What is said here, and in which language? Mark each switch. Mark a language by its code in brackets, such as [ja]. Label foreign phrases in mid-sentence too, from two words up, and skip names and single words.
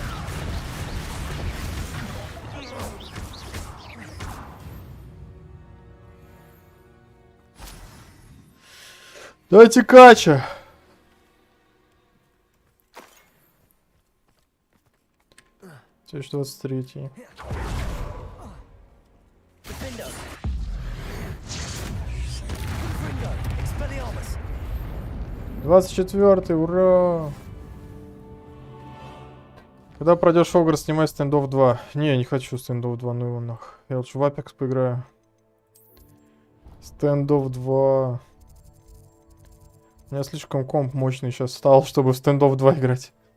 [ru] Давайте кача. Тысяч 23. Defender. Confringo, Expelliarmus. 24, ура! Когда пройдешь Хогвартс, снимай стендов 2. Не, не хочу стендов 2, ну его нах. Я лучше в Apex поиграю. Стендов 2. У меня слишком комп мощный сейчас стал, чтобы в стендов 2 играть.